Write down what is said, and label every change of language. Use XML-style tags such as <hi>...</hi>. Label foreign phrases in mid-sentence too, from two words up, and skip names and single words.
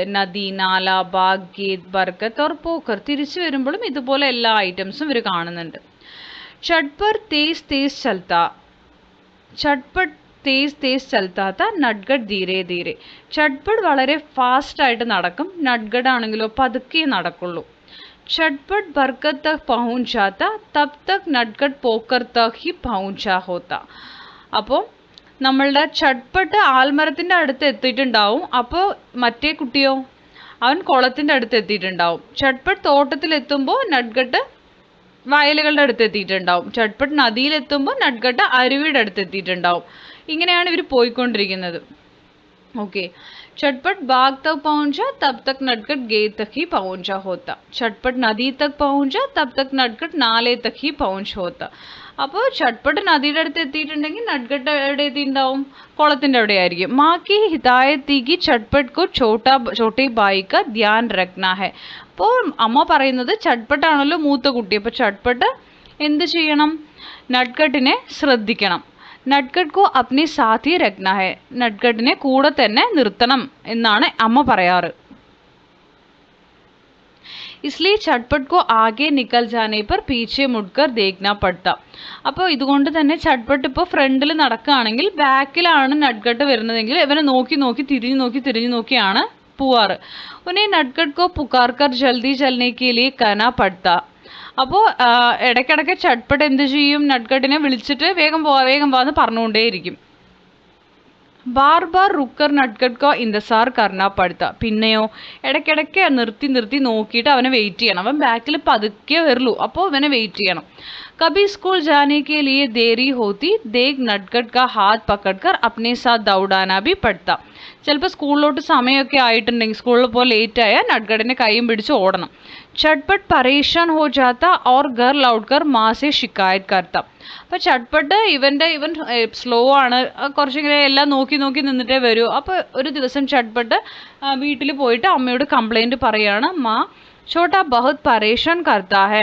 <hi>नदी, नाला, बाग, गेट, बरगद और पोखर,</hi> <ml>തിരിച്ചു വരുമ്പോഴും ഇതുപോലെ എല്ലാ ഐറ്റംസും ഇവർ കാണുന്നുണ്ട്.</ml> <hi>चटपट तेज़ तेज़ चलता, चटपट तेज़ तेज़ चलता था, नटखट धीरे धीरे.</hi> <ml>ചട്പട്ട് വളരെ ഫാസ്റ്റ് ആയിട്ട് നടക്കും, നട്ട്കട്ട് ആണെങ്കിലോ പതുക്കെ നടക്കുള്ളൂ.</ml> <hi>चटपट बरगद तक പहुंच जाता तब तक नटखट पोकर तक ही पहुंचा होता.</hi> <ml>അപ്പോൾ നമ്മളുടെ ചട്പട്ട് ആൽമരത്തിൻ്റെ അടുത്ത് എത്തിയിട്ടുണ്ടാവും. അപ്പോൾ മറ്റേ കുട്ടിയോ, അവൻ കുളത്തിൻ്റെ അടുത്ത് എത്തിയിട്ടുണ്ടാവും. ചട്പട്ട് തോട്ടത്തിലെത്തുമ്പോൾ നട്ട്കട്ട് വയലുകളുടെ അടുത്ത് എത്തിയിട്ടുണ്ടാവും. ചട്പട്ട് നദിയിലെത്തുമ്പോൾ നട്ട്കട്ട് അരുവിയുടെ അടുത്ത് എത്തിയിട്ടുണ്ടാവും. ഇങ്ങനെയാണ് ഇവർ പോയിക്കൊണ്ടിരിക്കുന്നത്.</ml> <hi>ओके, चटपट बाग तक पहुंचा तब तक नटखट गेट तक ही पहुंचा होता. चटपट नदी तक पहुंचा तब तक नटखट नाले तक ही पहुंच होता.</hi> <ml>അപ്പോൾ ചട്പട്ട് നദിയുടെ അടുത്ത് എത്തിയിട്ടുണ്ടെങ്കിൽ നട്ട്കട്ട് എവിടെ എത്തിയിട്ടുണ്ടാവും? കുളത്തിൻ്റെ അവിടെ ആയിരിക്കും.</ml> <hi>माँ की हिदायत थी कि चटपट को छोटे भाई का ध्यान रखना है.</hi> <ml>അപ്പോൾ അമ്മ പറയുന്നത് ചട്പട്ടാണല്ലോ മൂത്ത കുട്ടി, അപ്പോൾ ചട്പട്ട് എന്ത് ചെയ്യണം? നട്ട്കട്ടിനെ ശ്രദ്ധിക്കണം.</ml> <hi>नटखट को अपने साथ ही रखना है,</hi> <ml>നട്ട്കട്ടിനെ കൂടെ തന്നെ നിർത്തണം എന്നാണ് അമ്മ പറയാറ്.</ml> <hi>इसलिए चटपट को आगे निकल जाने पर पीछे मुड़कर देखना पड़ता.</hi> <ml>അപ്പോൾ ഇതുകൊണ്ട് തന്നെ ചട്പട്ട് ഇപ്പോൾ ഫ്രണ്ടിൽ നടക്കുകയാണെങ്കിൽ ബാക്കിലാണ് നട്ട്കട്ട് വരുന്നതെങ്കിൽ ഇവനെ നോക്കി തിരിഞ്ഞു നോക്കിയാണ് പോവാറ്.</ml> <hi>उन्हें नटखट को पुकार कर जल्दी चलने के लिए कहना पड़ता.</hi> <ml>അപ്പോൾ ഇടയ്ക്കിടയ്ക്ക് ചട്പട്ട് എന്ത് ചെയ്യും, നട്കട്ടിനെ വിളിച്ചിട്ട് വേഗം വാ എന്ന് പറഞ്ഞുകൊണ്ടേയിരിക്കും.</ml> <hi>बार बार रुककर नटखट को इंतज़ार करना पड़ता.</hi> <ml>പിന്നെയോ ഇടയ്ക്കിടയ്ക്ക് നിർത്തി നോക്കിയിട്ട് അവനെ വെയിറ്റ് ചെയ്യണം. അവൻ ബാക്കിൽ പതുക്കെ വരുള്ളൂ, അപ്പോൾ അവനെ വെയിറ്റ് ചെയ്യണം.</ml> <hi>कभी स्कूल जाने के लिए देरी होती देख नटखट का हाथ पकड़कर अपने साथ दौड़ाना भी पड़ता.</hi> <ml>ചിലപ്പോൾ സ്കൂളിലോട്ട് സമയമൊക്കെ ആയിട്ടുണ്ടെങ്കിൽ, സ്കൂളിൽ പോകാൻ ലേറ്റ് ആയാൽ നട്കട്ടിനെ കൈയും പിടിച്ച് ഓടണം.</ml> <hi>चटपट परेशान हो जाता और घर लौटकर माँ से शिकायत करता.</hi> <ml>അപ്പോൾ ചട്പട്ട് ഇവൻ സ്ലോ ആണ്, കുറച്ചിങ്ങനെ എല്ലാം നോക്കി നിന്നിട്ടേ വരൂ. അപ്പോൾ ഒരു ദിവസം ചട്പട്ട് വീട്ടിൽ പോയിട്ട് അമ്മയോട് കംപ്ലൈൻറ്റ് പറയാണ്,</ml> <hi>माँ छोटा बहुत परेशान करता है.</hi>